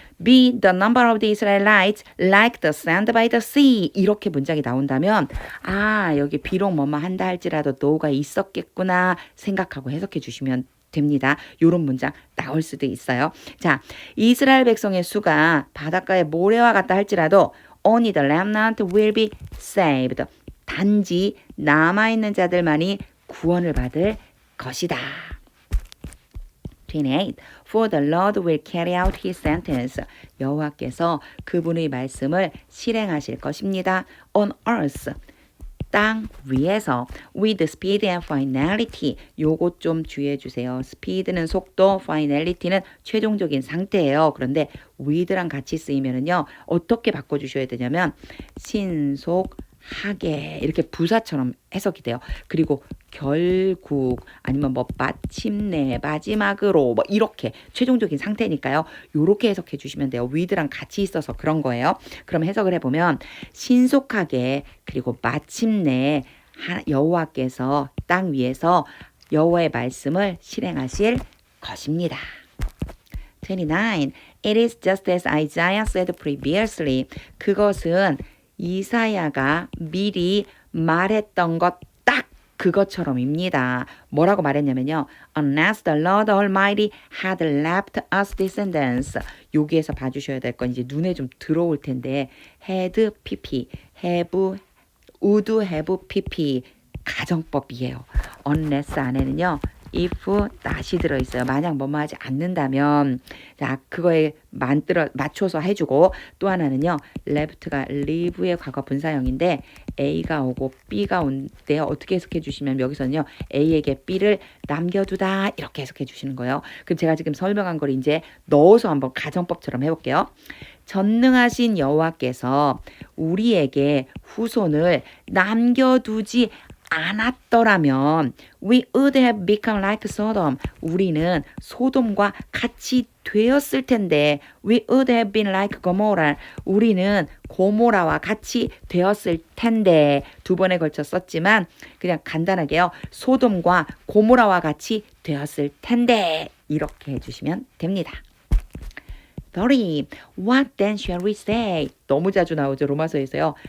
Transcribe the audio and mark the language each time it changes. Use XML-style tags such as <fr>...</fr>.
<en>be the number of the Israelites like the sand by the sea</en> <ko>이렇게 문장이 나온다면 여기 비록 뭐뭐 한다 할지라도 do가 있었겠구나 생각하고 해석해 주시면 됩니다. 요런 문장 나올 수도 있어요. 자, 이스라엘 백성의 수가 바닷가의 모래와 같다 할지라도</ko> <en>only the remnant will be saved.</en> <ko>단지 남아있는 자들만이 구원을 받을 것이다. 28.</ko> <en>For the Lord will carry out his sentence.</en> <ko>여호와께서 그분의 말씀을 실행하실 것입니다.</ko> <en>On earth.</en> <ko>땅 위에서</ko> <en>with speed and finality.</en> <ko>요것 좀 주의해 주세요. speed는 속도, finality는 최종적인 상태예요. 그런데 with랑 같이 쓰이면은요. 어떻게 바꿔 주셔야 되냐면 신속하게 이렇게 부사처럼 해석이 돼요. 그리고 결국 아니면 뭐 마침내 마지막으로 뭐 이렇게 최종적인 상태니까요. 요렇게 해석해 주시면 돼요. with랑 같이 있어서 그런 거예요. 그럼 해석을 해보면 신속하게 그리고 마침내 여호와께서 땅 위에서 여호와의 말씀을 실행하실 것입니다. 29.</ko> <en>It is just as Isaiah said previously.</en> <ko>그것은 이사야가 미리 말했던 것 딱 그것처럼입니다. 뭐라고 말했냐면요.</ko> <en>Unless the Lord Almighty had left us descendants.</en> <ko>여기에서 봐주셔야 될 건 이제 눈에 좀 들어올 텐데 had, pp, have, would have, pp 가정법이에요. Unless 안에는요. if not이 들어있어요. 만약 뭐뭐 하지 않는다면 자 그거에 맞춰서 해주고 또 하나는요. left가 live의 과거 분사형인데 A가 오고 B가 온대요. 어떻게 해석해 주시면 여기서는요. A에게 B를 남겨두다 이렇게 해석해 주시는 거예요. 그럼 제가 지금 설명한 걸 이제 넣어서 한번 가정법처럼 해볼게요. 전능하신 여호와께서 우리에게 후손을 남겨두지 않았더라면</ko> <en>we would have become like Sodom.</en> <ko>우리는 소돔과 같이 되었을 텐데</ko> <en>we would have been like Gomorrah.</en> <ko>우리는 고모라와 같이 되었을 텐데 두 번에 걸쳐 썼지만 그냥 간단하게요. 소돔과 고모라와 같이 되었을 텐데 이렇게 해주시면 됩니다.</ko> <en>30. What then shall we say?</en> <ko>너무 자주 나오죠. 로마서에서요.</ko>